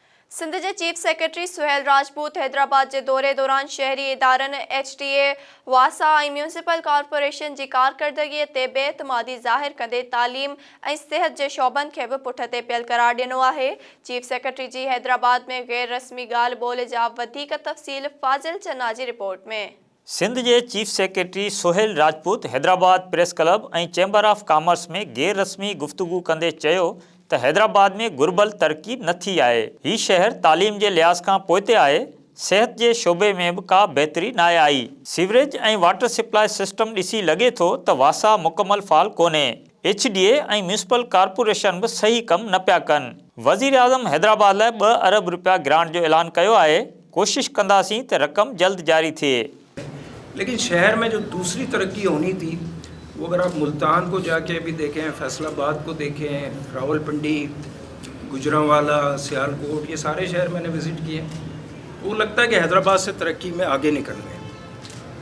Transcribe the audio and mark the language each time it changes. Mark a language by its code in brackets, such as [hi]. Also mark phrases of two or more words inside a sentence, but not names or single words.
[sd] सिंध के [en] chief secretary [sd] सुहेल राजपूत हैदराबाद के दौरे दौरान शहरी इदारन HTA वासा और [en] municipal corporation [sd] की कारकर्दगी ते बेतमादी ज़ाहिर कंदे तालीम और सेहत के शोबन के भी पुठिते पियल करार दिनो है। [en] chief secretary [sd] जी हैदराबाद में गैर रस्मी गाल बोल जा वधिक तफ़सील फाजिल चन्ना की रिपोर्ट में। सिंध के [en] chief secretary [sd] सुहेल राजपूत हैदराबाद [en] press club [sd] और [en] chamber of commerce [sd] में गैर रस्मी गुफ्तगू कंदे चयो त हैदराबाद में गुरबल तरक्की नथी आए। ही शहर तालीम के लिहाज का पोते आए। सेहत के शोबे में भी का बेहतरी ना आई। सीवरेज और [en] water supply system [sd] ॾिसी लगे तो त वासा मुकम्मल फाल कोने। HDA और [en] municipal corporation [sd] भी सही कम न पिया कन। वज़ीर आज़म हैदराबाद लाइ 2 अरब रुपया ग्रांट जो ऐलान कयो आहे। कोशिश कंदासीं त रकम जल्द जारी थिए। [ur] لیکن شہر میں جو دوسری ترقی ہونی تھی وہ اگر آپ ملتان کو جاکے بھی دیکھیں، فیصل آباد کو دیکھیں، راولپنڈی، گوجرانوالہ، سیالکوٹ، یہ سارے شہر میں نے وزٹ کیے. وہ لگتا ہے کہ حیدرآباد سے ترقی میں آگے نکل رہے ہیں.